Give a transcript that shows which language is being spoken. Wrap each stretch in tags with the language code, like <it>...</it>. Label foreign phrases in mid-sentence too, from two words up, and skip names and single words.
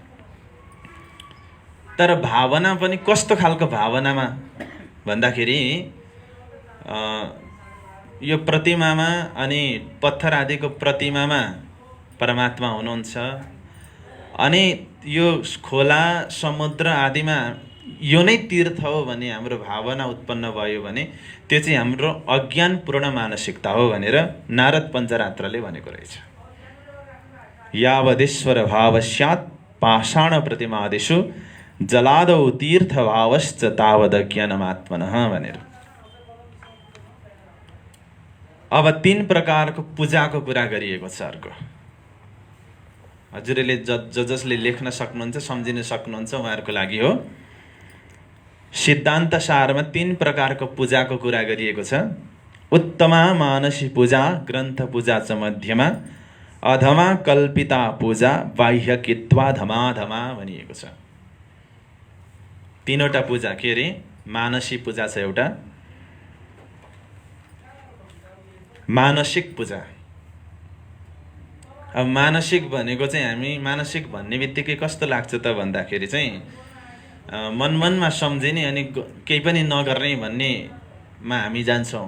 <ne>तर भावना पनि कस्तो खालको भावनामा भन्दाखेरि यो प्रतिमामा अनि पत्थर आदिको प्रतिमामा परमात्मा हुनुहुन्छ, अनि यो खोला समुद्र आदिमा यो नै तीर्थ हो भने हाम्रो भावना उत्पन्न भयो भने त्यो चाहिँ हाम्रो अज्ञानपूर्ण मानसिकता हो भनेर नारद पञ्चरात्रले भनेको रहेछ।</ne> <sa>यावदेश्वर भाव स्यात् पाषाण प्रतिमादिषु जलादौ तीर्थ भावश्च तावदज्ञानमात्मनः भनेर।</sa> <ne>अब 3 प्रकारको पूजाको कुरा गरिएको छ। अर्को हजुरले जसले लेख्न सक्नुहुन्छ, सम्झिन सक्नुहुन्छ उहाँहरूको लागि हो। सिद्धान्त सारमा 3 प्रकारको पूजाको कुरा गरिएको छ।</ne> <sa>उत्तमा मानसी पूजा, ग्रन्थ पूजा च मध्यमा, अधमा कल्पिता पूजा, बाह्यकित्वा धमाधमा</sa> <ne>भनिएको छ। 3वटा पूजा के अरे? मानसी पूजा छ एउटा, मानसिक पूजा। अब मानसिक भनेको चाहिँ हामी मानसिक भन्ने बित्तिकै कस्तो लाग्छ त भन्दाखेरि चाहिँ मनमनमा सम्झिने अनि केही पनि नगर्ने भन्नेमा हामी जान्छौँ।</ne>